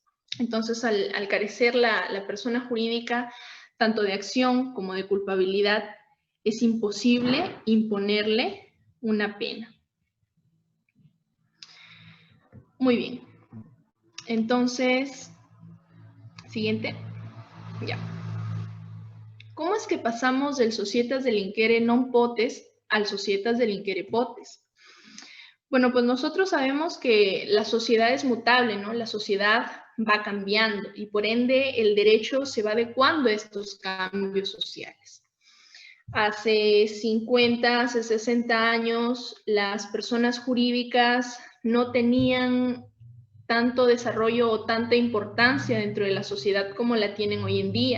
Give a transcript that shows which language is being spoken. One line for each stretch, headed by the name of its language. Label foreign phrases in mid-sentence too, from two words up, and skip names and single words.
Spanish: Entonces, al carecer la persona jurídica, tanto de acción como de culpabilidad, es imposible imponerle una pena. Muy bien. Entonces, siguiente. Ya. ¿Cómo es que pasamos del
Latin: societas delinquere non potes
Spanish: al
Latin: societas delinquere potes?
Spanish: Bueno, pues nosotros sabemos que la sociedad es mutable, ¿no? La sociedad va cambiando y por ende el derecho se va adecuando a estos cambios sociales. Hace 50, hace 60 años, las personas jurídicas no tenían tanto desarrollo o tanta importancia dentro de la sociedad como la tienen hoy en día.